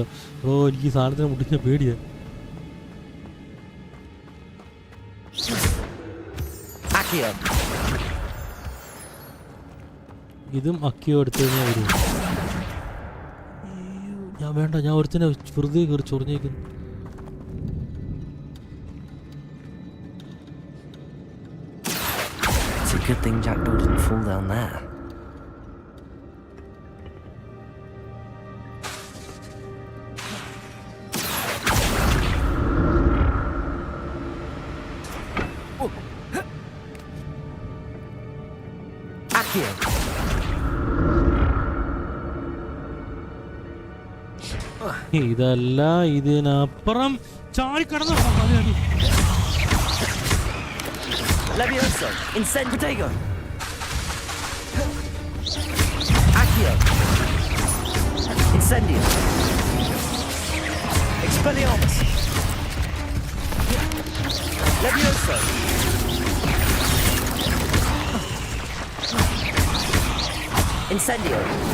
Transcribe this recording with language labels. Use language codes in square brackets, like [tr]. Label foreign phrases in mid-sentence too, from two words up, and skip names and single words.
[ml] ബ്രോ, എനിക്ക് സാധനത്തിനെ മുട്ടിച്ച പേടിയാ. ഇതും അക്കിയോ എടുത്തു കഴിഞ്ഞാൽ വരും. ഞാൻ വേണ്ട, ഞാൻ ഒരുത്തിനെ വെറുതെ കയറി ചൊറിഞ്ഞേക്കുന്നു. [en] Good thing Jackdaw didn't fall down there. [la] Accio! [ml] ഇതല്ല, ഇതിനപ്പുറം ചാടിക്കടന്നു. [la] Levioso! Incend Protego! Accio! Incendio! Expelliarmus! Levioso! Incendio!